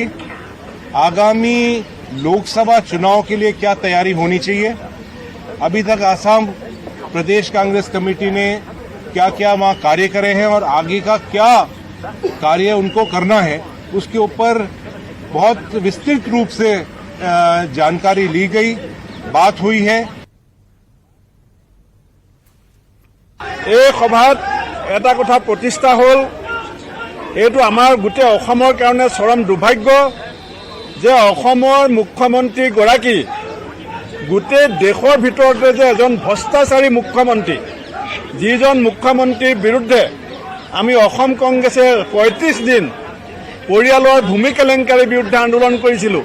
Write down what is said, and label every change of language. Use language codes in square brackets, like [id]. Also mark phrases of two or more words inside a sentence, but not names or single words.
[hi] आगामी लोकसभा चुनाव के लिए क्या तैयारी होनी चाहिए, अभी तक आसाम प्रदेश कांग्रेस कमेटी ने क्या क्या वहां कार्य करे हैं और आगे का क्या कार्य उनको करना है, उसके ऊपर बहुत विस्तृत रूप से जानकारी ली गई, बात हुई है। [as] এই সভাত এটা কথা প্ৰতিষ্ঠা হ'ল, এইটো আমাৰ গোটেই অসমৰ কাৰণে চৰম দুৰ্ভাগ্য যে অসমৰ মুখ্যমন্ত্ৰীগৰাকী গোটেই দেশৰ ভিতৰতে যে এজন ভ্ৰষ্টাচাৰী মুখ্যমন্ত্ৰী, যিজন মুখ্যমন্ত্ৰীৰ বিৰুদ্ধে আমি অসম কংগ্ৰেছে ৩৫ দিন পৰিয়ালৰ ভূমি কেলেংকাৰীৰ বিৰুদ্ধে আন্দোলন কৰিছিলোঁ।